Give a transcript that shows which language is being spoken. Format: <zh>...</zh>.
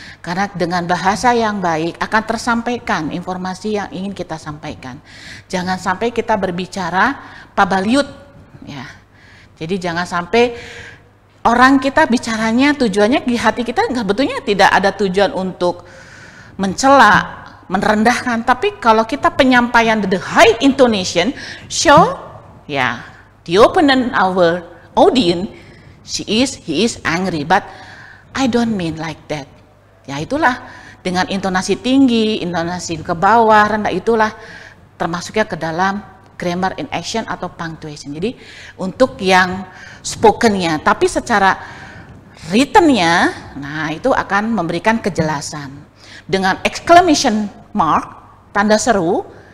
<id>Karena dengan bahasa yang baik akan tersampaikan informasi yang ingin kita sampaikan. Jangan sampai kita berbicara pabaliut ya. Jadi jangan sampai orang kita bicaranya tujuannya di hati kita sebetulnya tidak ada tujuan untuk mencela, merendahkan.</id> <en>Tapi kalau kita penyampaian the high intonation, show ya the opponent our audience, he is angry, but I don't mean like that.</en> <id>Ya itulah, dengan intonasi tinggi, intonasi ke bawah, rendah, itulah termasuknya ke dalam grammar in action atau punctuation. Jadi untuk yang spokennya, tapi secara writtennya, nah itu akan memberikan kejelasan dengan exclamation mark, tanda seru.</id>